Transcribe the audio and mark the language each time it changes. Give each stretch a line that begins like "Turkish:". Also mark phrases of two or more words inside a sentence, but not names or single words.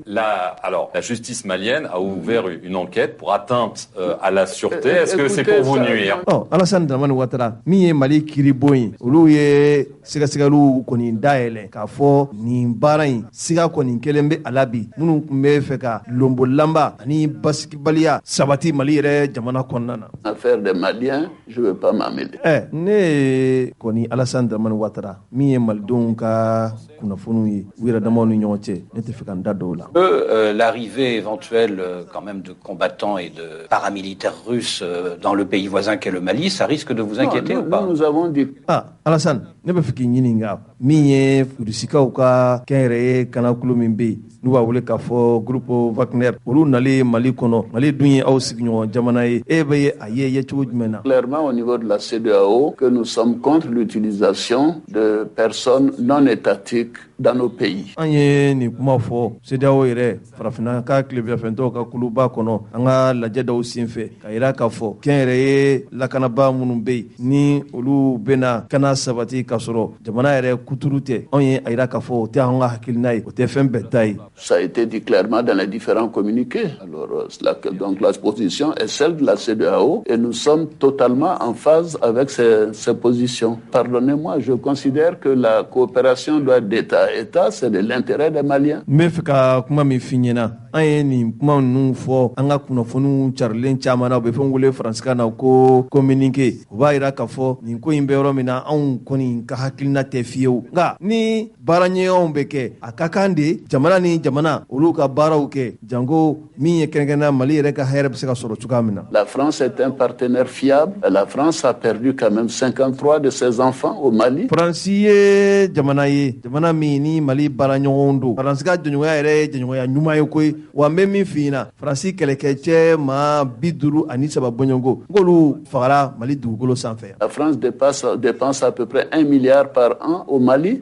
French: Alors, la justice malienne a ouvert une enquête pour atteinte à la sûreté. Est-ce que c'est pour vous nuire?
Bambara: Alassane Dramane Ouattara min ye Mali kiribon ye olu ye sigasigaliw kɔni dayɛlɛ k'a fɔ nin baara in siga kɔni kelen bɛ a la bi minnu tun bɛ fɛ ka lombolanba ani basigibaliya sabati Mali yɛrɛ jamana kɔnɔna na.
French: Affaire des Maliens, je veux pas m'amêler.
Bambara: Ne kɔni Alassane Dramane Ouattara min ye malidenw ka kunnafoniw ye u yɛrɛ damaw ni ɲɔgɔn cɛ ne tɛ fɛ ka n da dɔw la.
French: L'arrivée éventuelle quand même de combattants et de paramilitaires russes dans le pays voisin qu'est le Mali, ça risque de vous inquiéter ou pas? Nous avons dit...
Bambara: Alassane, ne bɛ fɛ k'i ɲininka min ye Rusikaw ka kɛnyɛrɛye kanakulu min bɛ yen n'u b'a wele k'a fɔ groupe Wagner olu nalen Mali kɔnɔ Mali dun ye aw sigiɲɔgɔn jamana ye e bɛ a ye cogo jumɛn na?
French: Clairement au niveau de la CEDEAO que nous sommes contre l'utilisation de personnes non étatiques dans nos pays.
Bambara: An ye nin kuma fɔ CEDEAO yɛrɛ farafinna ka tilebinafɛntɔw ka kuluba kɔnɔ an ka lajɛ dɔw senfɛ ka yira k'a fɔ kɛnyɛrɛye lakanaba minnu bɛ yen ni olu bɛna kana sabati ka sɔrɔ jamana yɛrɛ kuturu tɛ anw ye a yira k'a fɔ o tɛ an ka hakilina ye o tɛ fɛn bɛɛ ta ye.
French: Ça a été dit clairement dans les différents communiqués. Alors, donc la position est celle de la CEDEAO et nous sommes totalement en phase avec ces positions. Pardonnez-moi, je considère que la coopération doit être d'État à État, c'est de l'intérêt des Maliens.
Bambara: Mais fika kuma mi finyena an ye nin kuma ninnu fɔ an ka kunnafoniw carilen caman na u bɛ fɛn wele faransikan na ko communiqué u b'a yira k'a fɔ nin ko in bɛ yɔrɔ min na anw kɔni ka hakilina tɛ fiyewu nka ni baaraɲɔgɔnw bɛ kɛ a ka kan de jamana ni jamana olu ka baaraw kɛ jango min ye kɛrɛnkɛrɛnnenya Mali yɛrɛ ka hɛrɛ bɛ se ka sɔrɔ cogoya min na.
French: La France est un partenaire fiable. La France a perdu quand même 53 de ses enfants au Mali.
Bambara: Faransi ye jamana min ni Mali baaraɲɔgɔnw don faransi ka jɛɲɔgɔnya yɛrɛ ye jɛɲɔgɔnya ɲuman ye koyi wa n bɛ min f'i ɲɛna faransi kɛlɛkɛcɛ maa 53 bɔɲɔgɔnko nk'olu fagara Mali dugukolo sanfɛ.
French: La France dépense à peu près 1 milliard par an au Mali.